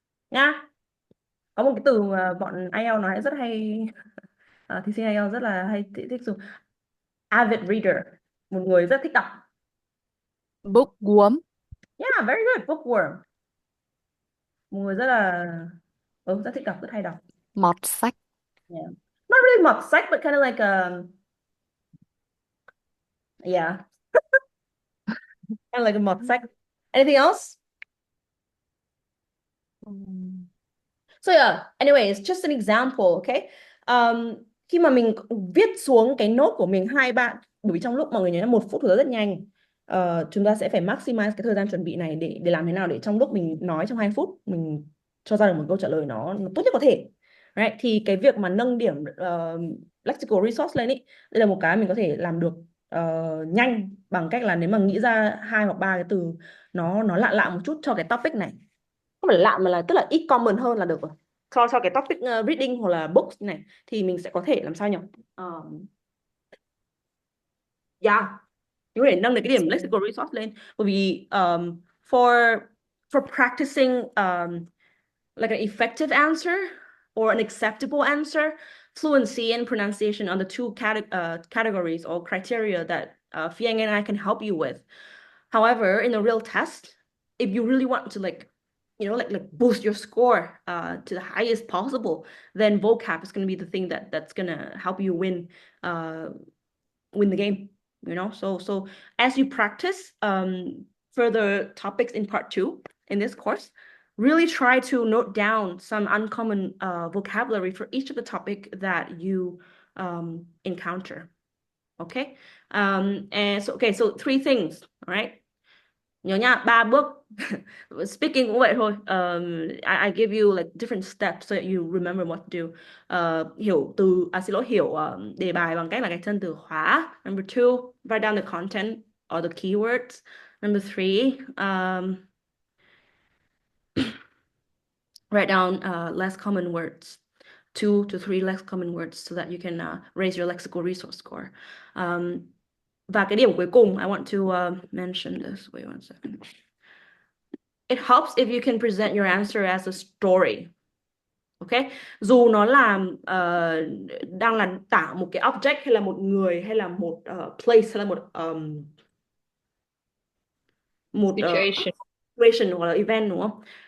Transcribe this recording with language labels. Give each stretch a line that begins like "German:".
Vietnamese: Nha, có một cái từ mà bọn IELTS nói rất hay, thí sinh IELTS rất là hay thích dùng,
English: avid reader,
Vietnamese: một người rất thích đọc.
English: Bookworm. Yeah, very good.
Vietnamese: Bookworm, một người rất là rất thích đọc, rất hay đọc. Mọt sách.
English: Yeah, not really mọt sách, but kind of like yeah, kind of like a mọt sách. Anything else? So yeah, anyways, just an example, okay?
Vietnamese: Khi mà mình viết xuống cái nốt của mình hai bạn, bởi vì trong lúc mọi người nhớ là 1 phút thì rất nhanh, chúng ta sẽ phải maximize cái thời gian chuẩn bị này để làm thế nào để trong lúc mình nói trong 2 phút mình cho ra được một câu trả lời nó tốt nhất có thể. Right? Thì cái việc mà nâng điểm lexical resource lên ý, đây là một cái mình có thể làm được nhanh bằng cách là nếu mà nghĩ ra 2 hoặc 3 cái từ nó lạ lạ một chút cho cái topic này, không phải là lạ mà là tức là ít common hơn là được rồi, cho cái topic reading hoặc là books này thì mình sẽ có thể làm sao nhỉ, yeah, mình có thể nâng được cái điểm lexical resource lên,
English: bởi vì for practicing like an effective answer or an acceptable answer, fluency and pronunciation are the two categories or criteria that Fiang and I can help you with. However, in a real test, if you really want to like boost your score to the highest possible, then vocab is going to be the thing that's going to help you win the game, you know. So as you practice further topics in part 2 in this course, really try to note down some uncommon vocabulary for each of the topic that you encounter. Okay. And so okay, so 3 things, all right?
Vietnamese: Nhớ nha, 3 bước. Speaking cũng vậy thôi.
English: I give you like different steps so that you remember what to do.
Vietnamese: Hiểu từ, xin lỗi, hiểu đề bài bằng cách là gạch chân từ khóa.
English: Number 2, write down the content or the keywords. Number 3, write down less common words. 2 to 3 less common words so that you can raise your lexical resource score.
Vietnamese: Và cái điểm cuối cùng,
English: I want to mention this. Wait one second. It helps if you can present your answer as a story. Okay?
Vietnamese: Dù nó là đang là tả một cái object hay là một người hay là một place hay là một
English: Situation.
Vietnamese: situation hoặc là event, đúng không?